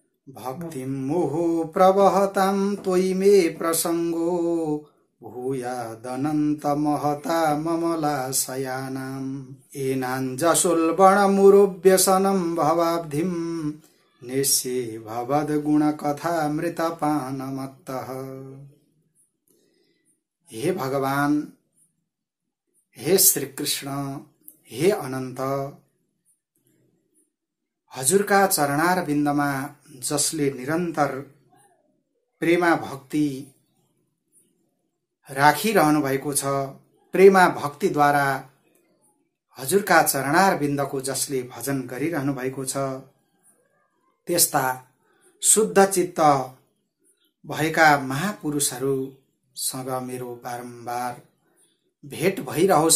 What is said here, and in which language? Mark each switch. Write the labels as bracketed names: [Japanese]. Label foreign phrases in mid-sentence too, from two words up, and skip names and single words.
[Sanskrit] भक्तिं मुहुः प्रवहतां त्वयि मे प्रसङ्गो भूयादनन्तमहता ममलाशयानाम् एनाञ्जसुल्बणमुरुव्यसनं भवाब्धिं निस्ये भवद्गुणकथामृतपानमत्तः। [Nepali] हे भगवान, हे श्री कृष्ण, हे अनन्त, हजुरका चरणार बिन्दमा जसले निरन्तर प्रेमा भक्ति राखिरहनु भएको छ, प्रेमा भक्तिद्वारा हजुरका चरणार बिन्दको जसले भजन गरिरहनु भएको छ, त्यस्ता शुद्ध चित्त भएका महापुरुषहरूसँग मेरो बारम्बार भेट भइरहोस्।